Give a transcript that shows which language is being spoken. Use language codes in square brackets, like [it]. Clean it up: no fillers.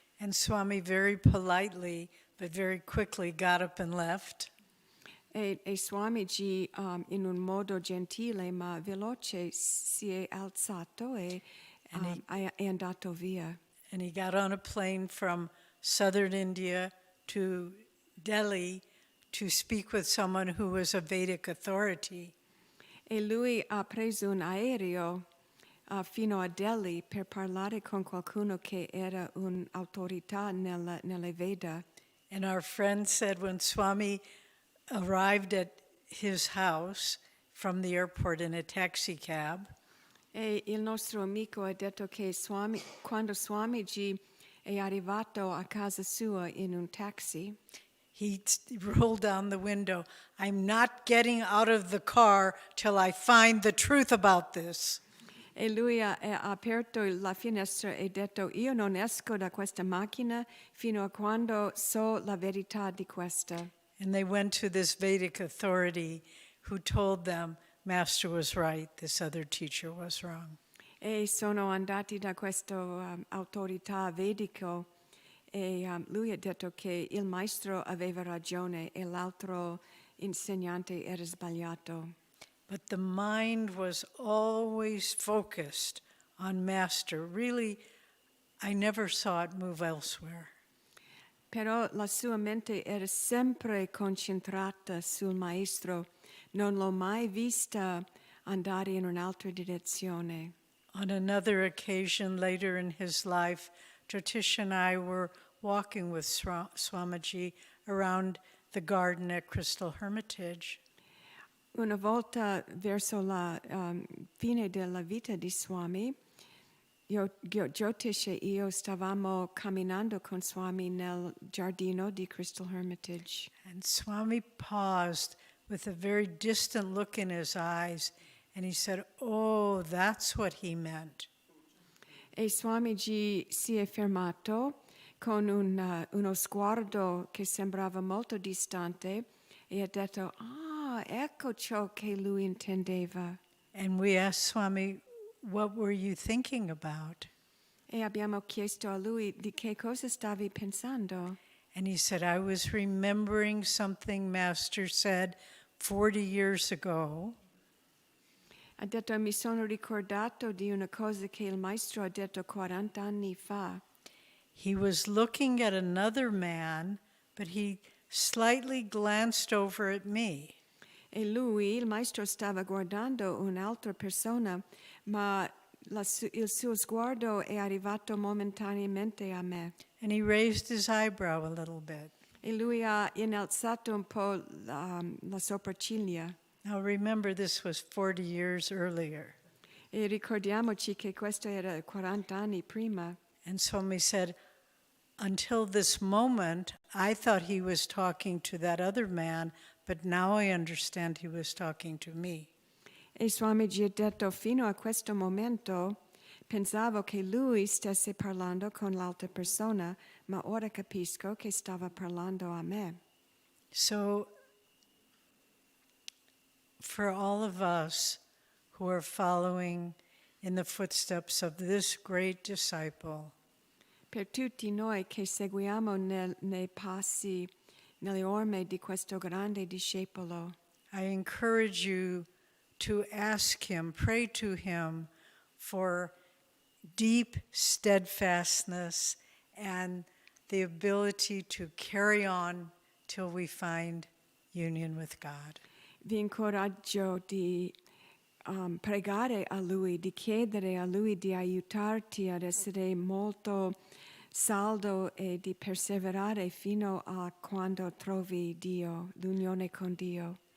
[en] And Swami very politely but very quickly got up and left. [it] E Swamiji in un modo gentile ma veloce si è alzato e è andato via. [en] And he got on a plane from southern India to Delhi to speak with someone who was a Vedic authority. [it] E lui ha preso un aereo fino a Delhi per parlare con qualcuno che era un'autorità nelle Veda. [en] And our friend said when Swami arrived at his house from the airport in a taxi cab, [it] E il nostro amico ha detto che quando Swamiji è arrivato a casa sua in un taxi, [en] he rolled down the window. I'm not getting out of the car till I find the truth about this. [it] e lui ha aperto la finestra e detto io non esco da questa macchina fino a quando so la verità di questa. [en] And they went to this Vedic authority who told them Master was right, this other teacher was wrong. [it] E sono andati da questo autorità vedico e lui ha detto che il maestro aveva ragione e l'altro insegnante era sbagliato. [en] But the mind was always focused on Master. Really, I never saw it move elsewhere. [it] Però la sua mente era sempre concentrata sul maestro, non l'ho mai vista andare in un'altra direzione. [en] On another occasion later in his life, Jyotish and I were walking with Swamiji around the garden at Crystal Hermitage. [it] Una volta verso la fine della vita di Swami, Jyotish e io stavamo camminando con Swami nel giardino di Crystal Hermitage. [en] And Swami paused with a very distant look in his eyes, and he said, "Oh, that's what he meant." [it] E Swamiji si è fermato con uno sguardo che sembrava molto distante e ha detto, ecco ciò che lui intendeva. [en] And we asked Swami, "What were you thinking about?" [it] E abbiamo chiesto a lui di che cosa stavi pensando. [en] And he said, "I was remembering something Master said 40 years ago." [it] Ha detto, mi sono ricordato di una cosa che il maestro ha detto 40 anni fa. [en] He was looking at another man, but he slightly glanced over at me. [it] E lui, il maestro, stava guardando un'altra persona, ma il suo sguardo è arrivato momentaneamente a me. [en] And he raised his eyebrow a little bit. [it] E lui ha innalzato un po' la sopracciglia. [en] Now remember, this was 40 years earlier. [it] E ricordiamoci che questo era 40 anni prima. [en] And Swami said, until this moment, I thought he was talking to that other man, but now I understand he was talking to me. [it] E Swamiji ha detto, fino a questo momento pensavo che lui stesse parlando con l'altra persona, ma ora capisco che stava parlando a me. [en] So, for all of us who are following in the footsteps of this great disciple, [it] Per tutti noi che seguiamo nei passi, nelle orme di questo grande discepolo, [en] I encourage you to ask him, pray to him for deep steadfastness and the ability to carry on till we find union with God. [it] vi incoraggio di pregare a Lui, di chiedere a Lui di aiutarti ad essere molto saldo e di perseverare fino a quando trovi Dio, l'unione con Dio.